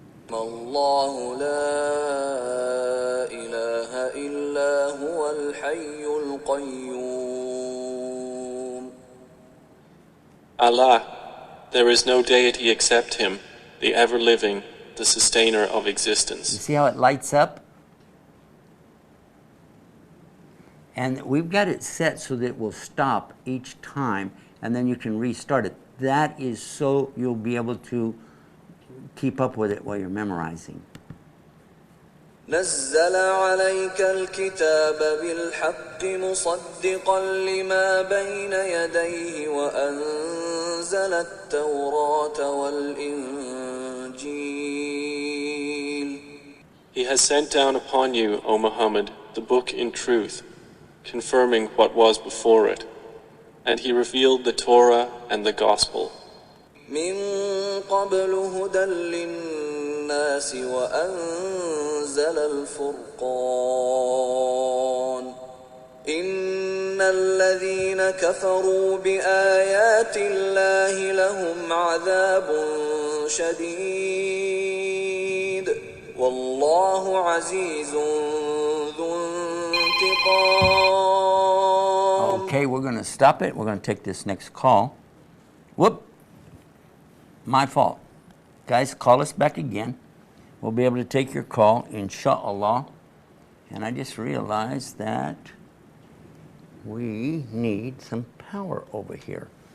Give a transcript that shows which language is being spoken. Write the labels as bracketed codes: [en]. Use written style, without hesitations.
[ar] الله لا إله إلا هو الحي القيوم. [en] Allah, there is no deity except Him, the ever-living, the sustainer of you existence. see how it lights up? And we've got it set so that it will stop each time, and then you can restart it. That is so you'll be able to keep up with it while you're memorizing. [ar] نزل عليك الكتاب بالحق مصدقا لما بين يديه وأنزل التوراة والإنجيل. [en] He has sent down upon you, O Muhammad, the book in truth, confirming what was before it, and he revealed the Torah and the Gospel. [ar] من قبل هدى للناس وأنزل الفرقان إن الذين كفروا بآيات الله لهم عذاب شديد والله عزيز ذو انتقام. [en] Okay, we're going to stop it. We're going to take this next call. Whoop. My fault. Guys, call us back again. We'll be able to take your call, inshallah. And I just realized that we need some power over here.